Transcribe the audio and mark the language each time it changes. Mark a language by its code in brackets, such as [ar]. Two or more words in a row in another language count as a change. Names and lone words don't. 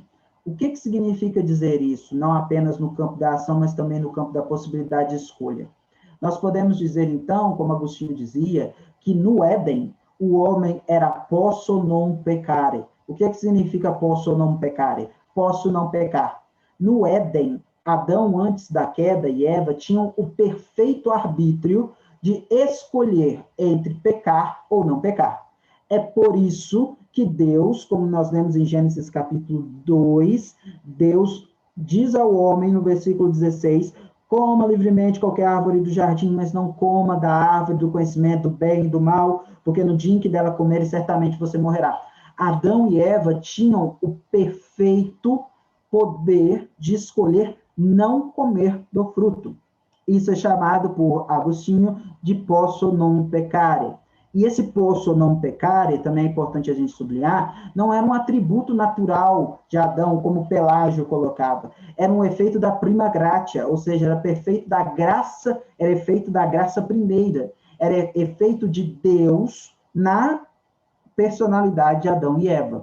[pt] O que significa dizer isso? Não apenas no campo da ação, mas também no campo da possibilidade de escolha. Nós podemos dizer, então, como Agostinho dizia, que no Éden, o homem era [la] posso non peccare. [pt] O que significa [la] posso non peccare? [pt] Posso não pecar. No Éden, Adão, antes da queda, e Eva tinham o perfeito arbítrio de escolher entre pecar ou não pecar. É por isso que Deus, como nós lemos em Gênesis capítulo 2, Deus diz ao homem, no versículo 16, coma livremente qualquer árvore do jardim, mas não coma da árvore do conhecimento do bem e do mal, porque no dia em que dela comeres, certamente você morrerá. Adão e Eva tinham o perfeito poder de escolher não comer do fruto. Isso é chamado por Agostinho de [la] posso non peccare. E esse posso non peccare, [pt] também é importante a gente sublinhar, não era um atributo natural de Adão, como Pelágio colocava. Era um efeito da [la] prima gratia, [pt] ou seja, era perfeito da graça, era efeito da graça primeira. Era efeito de Deus na personalidade de Adão e Eva.